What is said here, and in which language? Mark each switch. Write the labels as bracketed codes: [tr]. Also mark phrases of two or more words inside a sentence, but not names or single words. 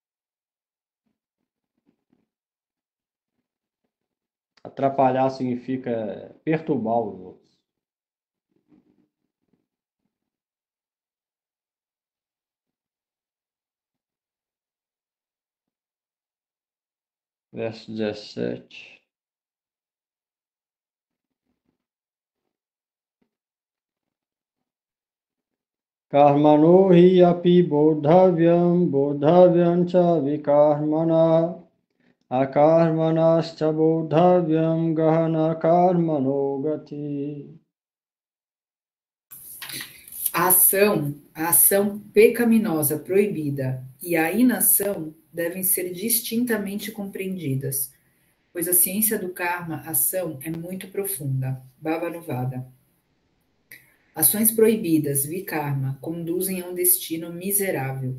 [pt] Atrapalhar significa perturbar os outros. Verso 17. [sa] Karmano hi api bodhavyam cha vikarmana, akarmanascha bodhavyam gahana karmano gati. [pt] A ação pecaminosa proibida e a inação devem ser distintamente compreendidas, pois a ciência do karma, ação, é muito profunda. Bhavanuvada. Ações proibidas, vikarma, conduzem a um destino miserável.